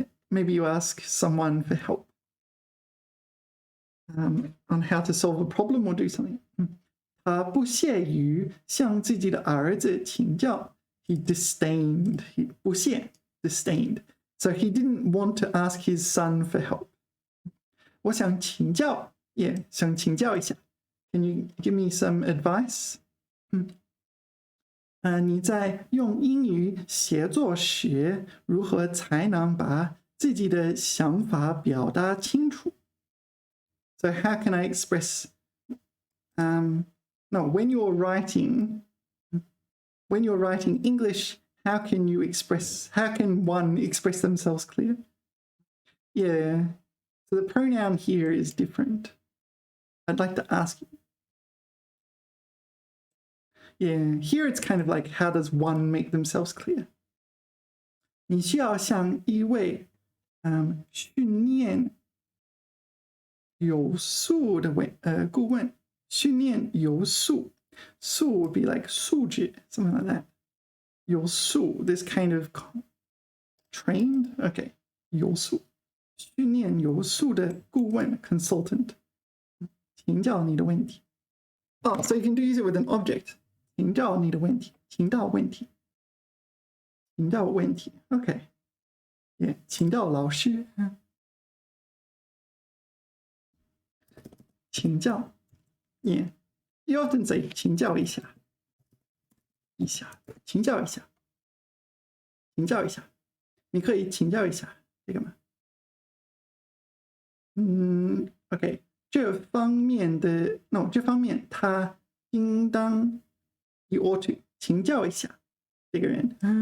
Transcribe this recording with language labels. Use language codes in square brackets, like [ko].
[en] Maybe you ask someone for help on how to solve a problem or do something. [zh] 他不屑于向自己的儿子请教. [en] He disdained. 不屑 disdained. So he didn't want to ask his son for help. [zh] 我想请教.Yeah, 想请教一下. [en] Can you give me some advice? [zh] 你在用英语写作时，如何才能把自己的想法表达清楚? [en] So how can I express? When you're writing English, how can one express themselves clear? Yeah. So the pronoun here is different. I'd like to ask you. Yeah, here it's kind of like, how does one make themselves clear? [zh] 你需要向一位训练有素的顾问训练有素 素 would be like 素质 something like that. [en] 有素 this kind of trained. [zh] Okay, 有素训练有素的顾问 consultant. 请教你的问题. [en] Oh, so you can use it with an object. [zh] 请教你的问题.请教问题.请教问题.Okay. Yeah, 请教老师. 请教.Yeah. [en] You often say 请教一下. [zh] 一下.请教一下.请教一下. 你可以请教一下这个吗? [en] Okay. [zh] 这方面他应当 [en] he ought to [zh] 请教一下这个人.